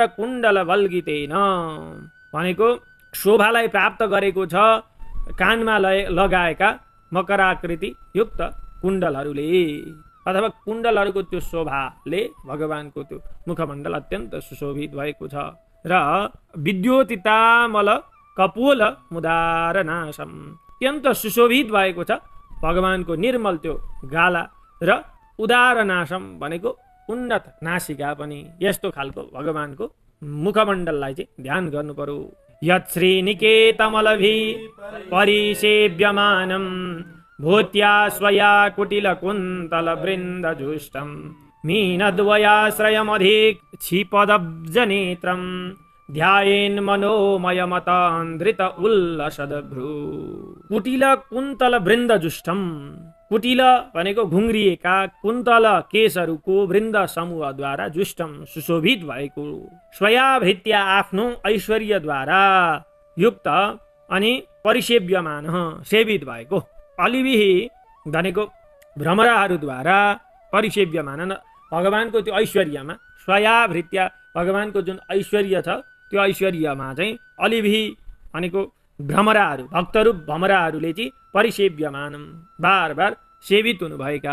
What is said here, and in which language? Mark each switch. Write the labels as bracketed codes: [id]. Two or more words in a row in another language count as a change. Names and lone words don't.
[sa] कुण्डल वल्गितेन [ne] भनेको शोभालाई प्राप्त गरेको छ कानमा लगाएका मकराकृति युक्त कुण्डलहरूले अथवा कुण्डलहरूको त्यो शोभाले भगवानको त्यो मुखमण्डल अत्यन्त सुशोभित भएको छ र [sa] विद्योतितामल कपोल मुदारनाशम [ne] अत्यन्त सुशोभित भएको छ भगवानको निर्मल त्यो गाला र उदारनाशम भनेको उन्नत नासिका पनि। यस्तो खालको भगवानको मुखमण्डललाई चाहिँ ध्यान गर्नु पर्यो। [sa] यत् श्रीनिकेतमलभि परिसेव्यमानं भूत्या स्वया कुटिलकुन्तलवृन्दजुष्टं मीनद्वयाश्रयमधिक्षिपदब्जनेत्रं ध्यायेन् मनोमयमतान्द्रित उल्लसद्भ्रू। [ne] कुटिलकुन्तलवृन्दजुष्टं कुटिल भनेको घुङ्रिएका कुन्तल केशहरूको वृन्द समूहद्वारा जुष्टम सुशोभित भएको स्वयाभृत्या आफ्नो ऐश्वर्यद्वारा युक्त अनि परिसेव्यमान सेवित भएको अलिबिही भनेको भ्रमराहरूद्वारा परिसेव्यमान भगवानको त्यो ऐश्वर्यमा स्वयाभृत्या भगवानको जुन ऐश्वर्य छ त्यो ऐश्वर्यमा चाहिँ अलिबिही भनेको भ्रमराहरू भक्तरूप भ्रमराहरूले चाहिँ परिसेव्यमान बार बार सेवित हुनुभएका।